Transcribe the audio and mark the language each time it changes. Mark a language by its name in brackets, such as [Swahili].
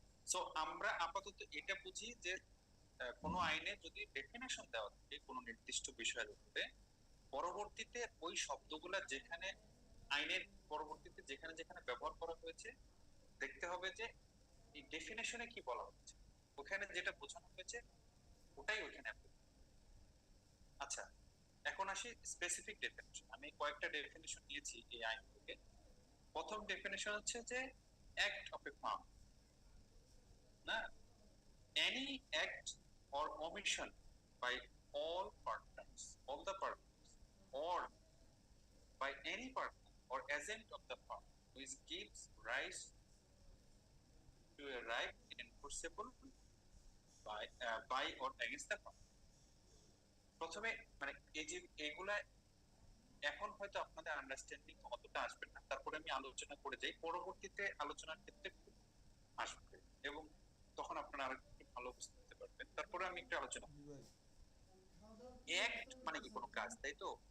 [Bangla] So আমরা আপাতত এটা বুঝি যে কোনো আইনে যদি ডেফিনেশন দেওয়া থাকে কোনো নির্দিষ্ট বিষয়ের উপরে, পরবর্তীতে ওই শব্দগুলা যেখানে আইনের পরবর্তীতে যেখানে যেখানে ব্যবহার করা হয়েছে, দেখতে হবে যে এই ডেফিনেশনে কি বলা হচ্ছে, ওখানে যেটা বোঝানো হয়েছে ওটাই ওখানে applicable। আচ্ছা, এখন আসি স্পেসিফিক ডেফিনেশন। আমি কয়েকটা ডেফিনেশন নিয়েছি এই আইন থেকে। প্রথম ডেফিনেশন হচ্ছে যে [English] Act of a firm, না, any act or omission by all partners, all the partners, or by any partner or agent of the firm which gives rise to a right enforceable by or against the firm। [Bangla] প্রথমে মানে এই যে এগুলা এখন হয়তো আপনাদের understanding অতটা আসবে না, তারপরে আমি আলোচনা করে যাই, পরবর্তীতে আলোচনার ক্ষেত্রে আসবে এবং তখন আপনারা আরো একটু ভালো বুঝতে পারবেন। তারপরে আমি একটু আলোচনা করব। অ্যাক্ট মানে কি, কোনো কাজ, তাই তো?